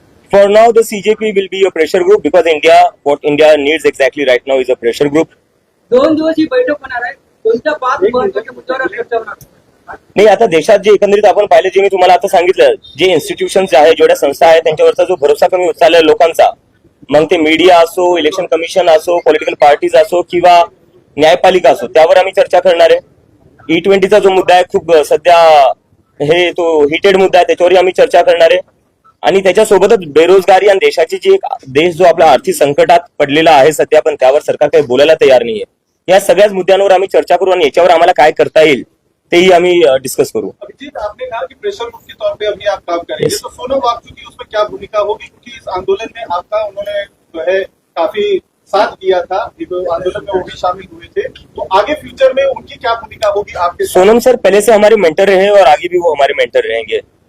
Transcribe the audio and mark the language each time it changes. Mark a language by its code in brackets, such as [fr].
[en] For now, the CJP will be a pressure group because what India needs exactly right now is a pressure group. [mr] 2 दिवस ही बैठक होणार आहे. कोणत्या 5 महत्त्वाच्या मुद्द्यावर चर्चा होणार? नाही, आता देशात जे एकंदरीत आपण पाहिलं, जे मी तुम्हाला आता सांगितलं, जे इन्स्टिट्यूशन्स आहेत, जेवढ्या संस्था आहेत, त्यांच्यावरचा जो भरोसा कमी होत चाललाय लोकांचा, मग ते मीडिया असो, इलेक्शन कमिशन असो, पॉलिटिकल पार्टीज असो किंवा न्यायपालिका असो, त्यावर आम्ही चर्चा करणार आहे. E20चा जो मुद्दा आहे, खूप सध्या तो हिटेड मुद्दा आहे, त्याच्यावरही आम्ही चर्चा करणार आहे. आणि त्याच्यासोबतच बेरोजगारी आणि देशाची जी एक देश जो आपला आर्थिक संकटात पडलेला आहे सध्या, पण त्यावर सरकार काही बोलायला तयार नाहीये. या सगळ्याच मुद्द्यांवर आम्ही चर्चा करू आणि याच्यावर आम्हाला काय करता येईल तेही आम्ही डिस्कस करू. [hi] अभिजीत, आपने कहा कि प्रेशर ग्रुप के तौर पे अभी आप काम करेंगे, तो सोनम वांगचुक की उसमें क्या भूमिका होगी? क्योंकि इस आंदोलन में आपका उन्होंने जो है काफी साथ दिया था, आंदोलन में वो भी शामिल हुए थे, तो आगे फ्यूचर में उनकी क्या भूमिका होगी आपके? सोनम सर पहले से हमारे मेंटर रहे और आगे भी वो हमारे मेंटर रहेंगे.